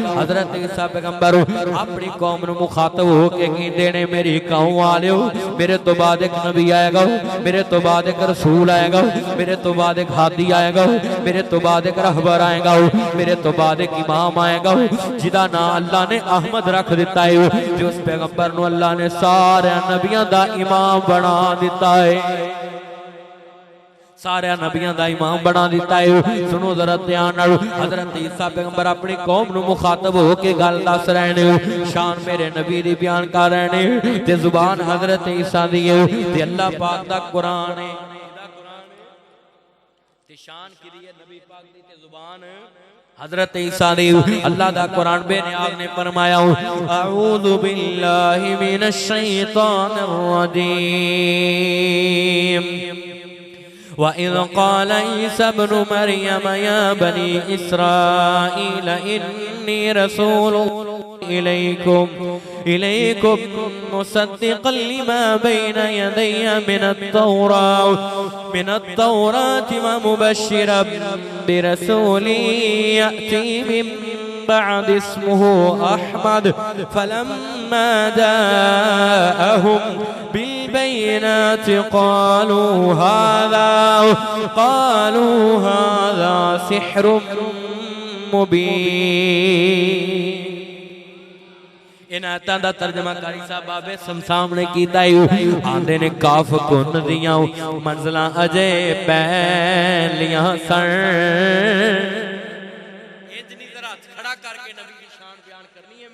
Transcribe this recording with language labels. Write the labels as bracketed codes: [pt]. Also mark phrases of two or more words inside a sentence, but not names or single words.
[pa] حضرت عیسیٰ پیغمبر اپنی قوم نوں مخاطب ہو کے کہندے نے میری قوم والیو میرے تو بعد ایک نبی آئے گا، میرے تو بعد ایک رسول آئے گا، میرے تو بعد ایک ہادی آئے گا، میرے تو بعد ایک رہبر آئے گا، میرے تو بعد ایک امام آئے گا جدا نام اللہ نے احمد رکھ دتا ہے. جو اس پیغمبر نوں اللہ نے سارے نبیوں دا امام بنا دتا ہے، سارے نبیوں کا امام بنا دتا ہے. سنو ذرا دھیان نال، حضرت عیسیٰ پیغمبر اپنی قوم نوں مخاطب ہو کے گل دس رہے نے، شان میرے نبی دی بیان کر رہے نے تے زبان حضرت عیسیٰ دی ہے تے اللہ پاک دا قرآن ہے تے شان کدی ہے نبی پاک دی تے زبان حضرت عیسیٰ دی. اللہ دا قرآن بے نیاز نے فرمایا [ar] أعوذ بالله من الشيطان الرجيم وإذ قال عيسى ابن مريم يا بني إسرائيل إني رسول الله إليكم مصدقا لما بين يدي من التوراة ومبشرا برسول يأتي من بعد اسمه أحمد فلما جاءهم بالبينات قالوا هذا سحر مبين. [pa] انہاں دا ترجمہ قاری صاحب بابے سامنے کیتا ہے. آندے نے کاف کن دیاں منزلاں اجے پہلیاں سن. اتنی ذرا ہاتھ کھڑا کر کے نبی دی شان بیان کرنی ہے.